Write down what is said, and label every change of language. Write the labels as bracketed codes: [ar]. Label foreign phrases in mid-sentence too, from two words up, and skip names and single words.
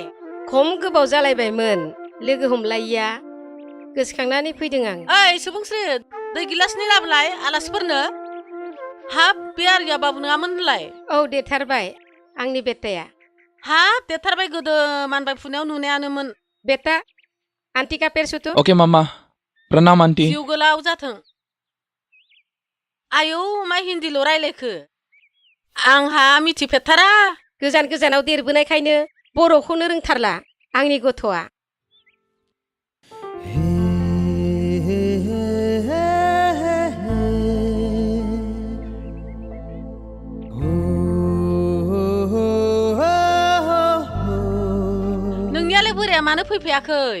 [brx] खम गोबाव जालायबायमोन लोगो हमलायिया गोसोखांनानै फैदों आं ओइ सुबुंस्रि दै गिलासनि लाबोलाय आलासिफोरनो हाब बे आरिया बाबु नङामोन होनलाय औ देरथारबाय आंनि बेटाया हाब देरथारबाय गोदो मानबाय फुनायाव नुनायानोमोन [hi] बेटा आंटी का पैर छू तो ओके मामा प्रणाम आंटी [brx] जिउ गोलाव जाथों आयौ मा हिन्दील' रायलायखो आंहा मिथिफेरथारा गोजान गोजानाव देरबोनायखायनो बर'खौनो रोंथारला आंनि गथ'आ नोंनियालाय बोराया मानो फैफायाखै